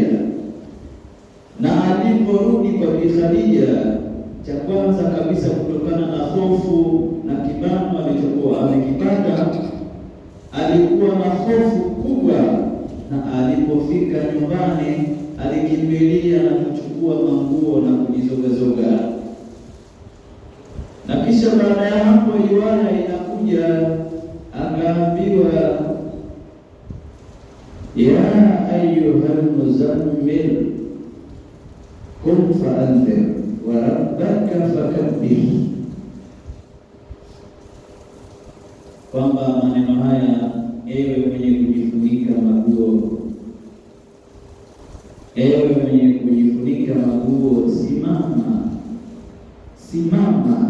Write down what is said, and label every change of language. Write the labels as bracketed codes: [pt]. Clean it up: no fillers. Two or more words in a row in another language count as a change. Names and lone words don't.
[sw] Na aliporudi kwa Bi Khadija, cha kwanza kabisa kutokana na hofu na kibano alichokuwa amekipata, alikuwa na hofu kubwa, na alipofika nyumbani alikimbilia na kuchukua manguo na kujizogazoga. Na kisha baada ya hapo riwaya inakuja akaambiwa, [ar] يا أيها المزمل قم فأنذر وربك فكبر, [sw] kwamba maneno haya, ewe mwenye kujifunika maguo, ewe mwenye kujifunika maguo, simama.